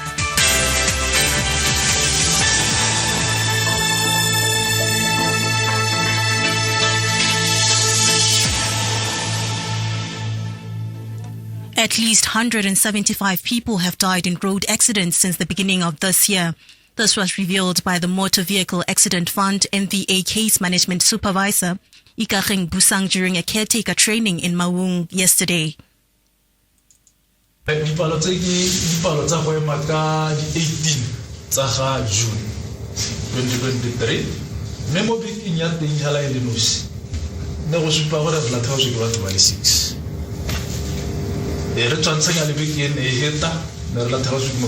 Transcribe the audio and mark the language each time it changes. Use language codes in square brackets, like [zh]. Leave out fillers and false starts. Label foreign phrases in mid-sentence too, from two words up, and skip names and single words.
[en] At least 175 people have died in road accidents since the beginning of this year. This was revealed by the Motor Vehicle Accident Fund NVA Case Management Supervisor, Ikageng Busang, during a caretaker training in Maung yesterday. [tn] Dipalo tsa go ema ka 18 tsa ga June 2023 mme mo bekeng ya teng hala e le nosi ne go supa gore Flathouse ke batho ba le 6 re tshwantsha le bekeng e heta ne re Flathouse ke